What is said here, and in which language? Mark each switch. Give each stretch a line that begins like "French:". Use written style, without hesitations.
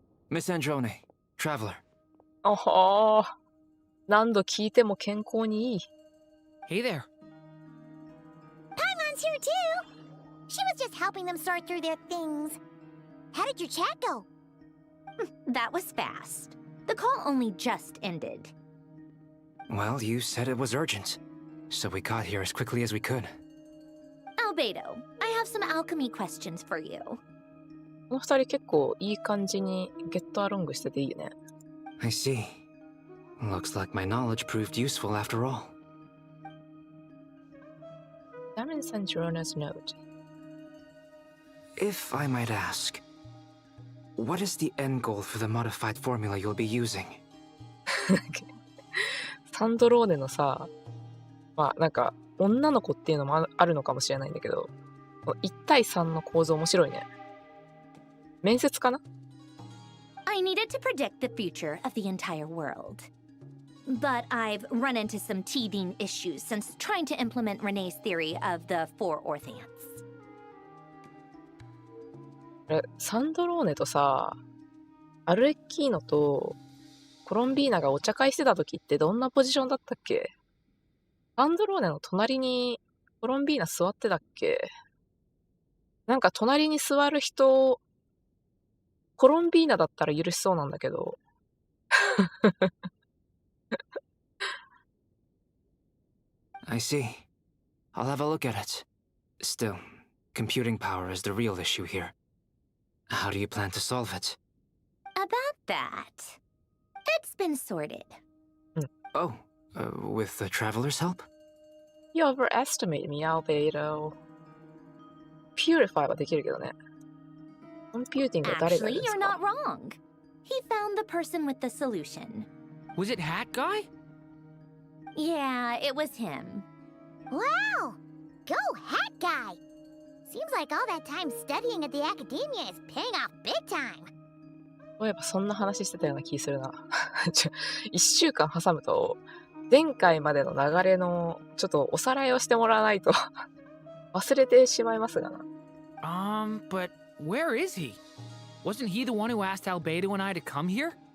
English: Miss Androne, traveler. あはー。
Japanese: 何度聞いても健康にいい。
English: Hey there. Paimon's here too. She was just helping them sort through their things. How did your chat go? That was fast. The call only just ended. Well, you said it was urgent, so we got here as quickly as we could. Albedo, I have some alchemy questions for you.
Japanese: この二人結構いい感じにゲットアロングしてていいね。
English: I see. Looks like my knowledge proved useful after all. Examine Sanjorona's note. If I might ask, what is the end goal for the modified formula you'll be using?
Japanese: サンドローネのさ、まあなんか女の子っていうのもあるのかもしれないんだけど、1対3の構造面白いね。面接かな？
English: I needed to predict the future of the entire world. but I've run into some teething issues since trying to implement Renee's theory of the four orthants.
Japanese: サンドローネとさ、アルレッキーノとコロンビーナがお茶会してた時ってどんなポジションだったっけ？サンドローネの隣にコロンビーナ座ってたっけ？なんか隣に座る人、コロンビーナだったら許しそうなんだけど。
English: I see. I'll have a look at it. Still, computing power is the real issue here. How do you plan to solve it? About that, it's been sorted. Oh, with the traveler's help? You overestimate me, Albedo.
Japanese: Purify はできるけどね。コンピューティングは誰がい
English: Actually,
Japanese: るんです
English: you're
Japanese: か？
English: not wrong. He found the person with the solution. Was it Hat Guy? Yeah, it was him. Wow! Go Hat Guy! Seems like all that time studying at the academia is paying off big time.
Japanese: そういえばそんな話してたような気するな。一週間挟むと、前回までの流れのちょっとおさらいをしてもらわないと忘れてしまいますがな。
English: But where is he? Wasn't he the one who asked Albedo and I to come here?